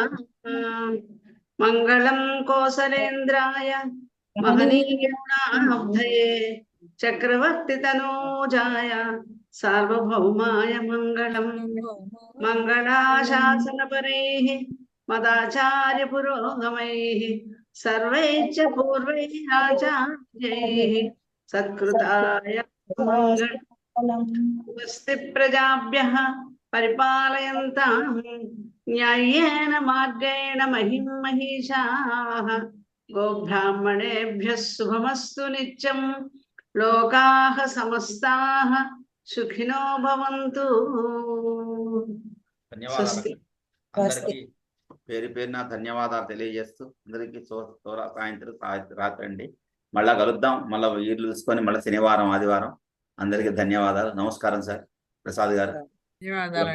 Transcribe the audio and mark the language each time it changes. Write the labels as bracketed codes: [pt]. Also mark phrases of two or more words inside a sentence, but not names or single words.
[sa] మంగళం కోసలేంద్రాయ మహనీయుణాబ్ధయే చక్రవర్తి తనూజాయ సార్వభౌమాయ మంగళం. మంగళాశాసనపరైః మదాచార్య పురోగమైః సర్వైశ్చ పూర్వైరాచార్యైః సత్కృతాయ మంగళం. స్వస్తి ప్రజాభ్యః పరిపాలయంతాం న్యాయేన మార్గేణ మహిం మహిషాః. గోబ్రాహ్మణేభ్యः శుభమస్తు నిత్యం. లోకాః సమస్తాః సుఖినో భవంతు. [te] ధన్యవాదాలు అందరికీ పేరు పేరున ధన్యవాదాలు తెలియజేస్తూ అందరికీ సాయంత్రం రాత్రి అండి. మళ్ళా కలుద్దాం. మళ్ళీ వీళ్ళు చూసుకొని మళ్ళీ శనివారం ఆదివారం. అందరికీ ధన్యవాదాలు. నమస్కారం సార్ ప్రసాద్ గారు.